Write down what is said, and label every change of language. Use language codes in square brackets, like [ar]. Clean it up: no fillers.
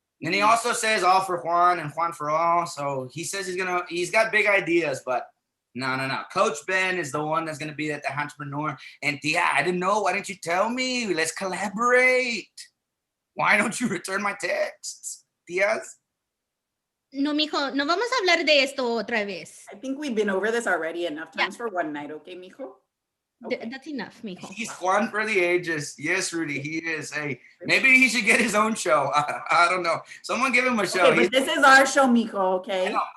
[en] And he also says all for Juan and Juan for all. So he says he's got big ideas, but no. Coach Ben is the one that's gonna be the entrepreneur. And Tia, I didn't know. Why didn't you tell me? Let's collaborate. Why don't you return my texts, Tias? [es] No, mijo, no vamos a hablar de esto otra vez. [en] I think we've been over this already enough times for one night, okay, mijo? Okay. That's enough, mijo. He's Juan for the ages. Yes, Rudy, he is. Hey, maybe he should get his own show. I don't know. Someone give him a show. Okay, but this is our show, mijo, okay?